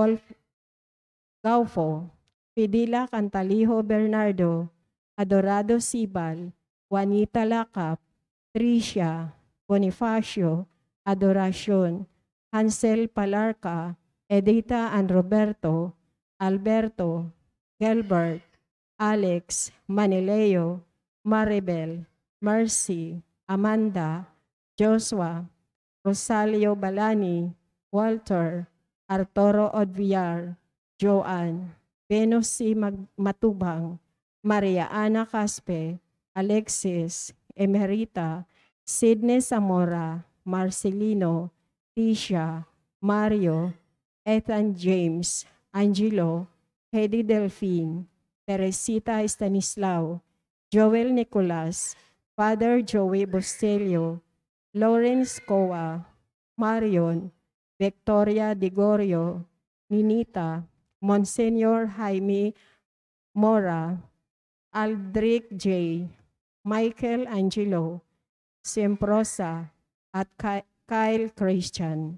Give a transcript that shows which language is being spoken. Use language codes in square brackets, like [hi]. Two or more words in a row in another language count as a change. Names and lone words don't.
[tl] Gaufo, Pidila Cantalijo Bernardo, Adorado Sibal, Juanita Lacap, Tricia, Bonifacio, Adoracion, Hansel Palarca, Edita and Roberto, Alberto, Gilbert, Alex, Manileo, Maribel, Mercy, Amanda, Joshua, Rosalio Balani, Walter, Arturo Odviar, Joanne, Venus C. Matubang, Maria Ana Caspe, Alexis, Emerita, Sidney Zamora, Marcelino, Tisha, Mario, Ethan James, Angelo, Hedy Delphine, Teresita Stanislao, Joel Nicolas, Father Joey Bustelio, Lawrence Coa, Marion, Victoria Digorio, Ninita, Monsignor Jaime Mora, Aldrich J., Michael Angelo, Semprosa, at Kyle Christian.